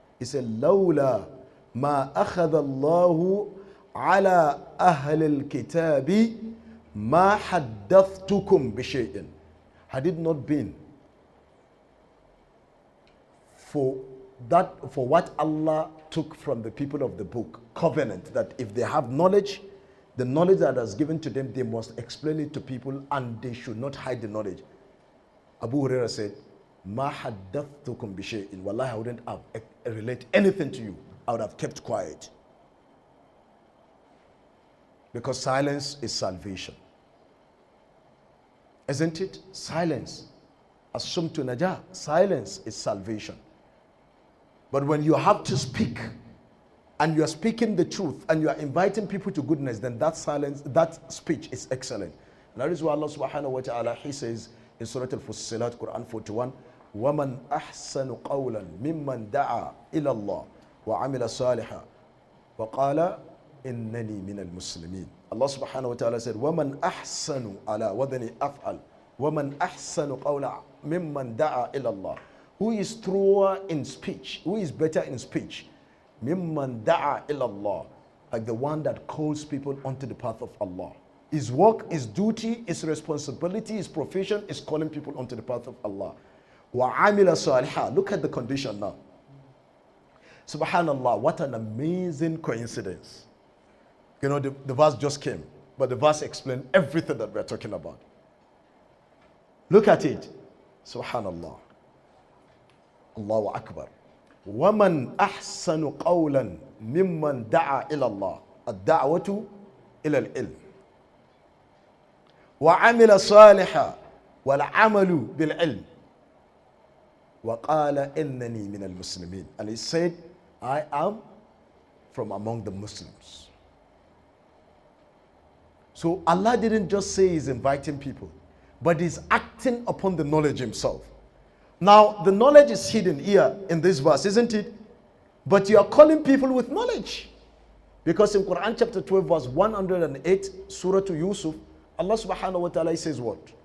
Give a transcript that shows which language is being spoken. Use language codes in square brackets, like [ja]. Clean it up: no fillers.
[en] He said [ar] لولا ما أخذ الله على أهل الكتاب ما حدثتكم بشيء. [en] Had it not been for what Allah took from the people of the book, covenant, that if they have knowledge, the knowledge that is given to them, they must explain it to people and they should not hide the knowledge. Abu Huraira said, [ar] Ma haddathtukum bi shay'in. [en] Wallahi, I wouldn't have relate anything to you. I would have kept quiet. Because silence is salvation. Isn't it? Silence. [ar] As-sumtu najah. [en] Silence is salvation. But when you have to speak, and you are speaking the truth, and you are inviting people to goodness, then that silence, that speech is excellent. And that is why Allah subhanahu wa ta'ala, He says in Surah Al-Fussilat, Quran 41, [ar] وَمَنْ أَحْسَنُ قَوْلًا مِمَّنْ دَعَى إِلَى اللَّهِ وَعَمِلَ صَالِحًا وَقَالَ إِنَّنِي مِنَ الْمُسْلِمِينَ. [en] Allah subhanahu wa ta'ala said, [ar] وَمَنْ أَحْسَنُ عَلَى وَذَنِ أَفْعَلْ وَمَنْ أَحْسَنُ قَوْلًا مِمَّنْ دَعَى إِلَى اللَّهِ. [en] Who is truer in speech? Who is better in speech? [ar] Mimman da'a ilallah, [en] like the one that calls people onto the path of Allah. His work, his duty, his responsibility, his profession is calling people onto the path of Allah. [ar] Wa amila salihah. [en] Look at the condition now. Subhanallah, what an amazing coincidence. You know, the verse just came, but the verse explained everything that we're talking about. Look at it. Subhanallah. Allahu Akbar. [ar] وَمَنْ أَحْسَنُ قَوْلًا مِمَّنْ دَعَى إِلَى اللَّهِ الدَّعْوَةُ إِلَى الْعِلْمِ وَعَمِلَ صَالِحًا وَالْعَمَلُ بِالْعِلْمِ وَقَالَ إِنَّنِي مِنَ الْمُسْلِمِينَ. [en] And he said, I am from among the Muslims. So Allah didn't just say He's inviting people, but He's acting upon the knowledge Himself. Now, the knowledge is hidden here in this verse, isn't it? But you are calling people with knowledge. Because in Quran chapter 12, verse 108, Surah to Yusuf, Allah subhanahu wa ta'ala says what?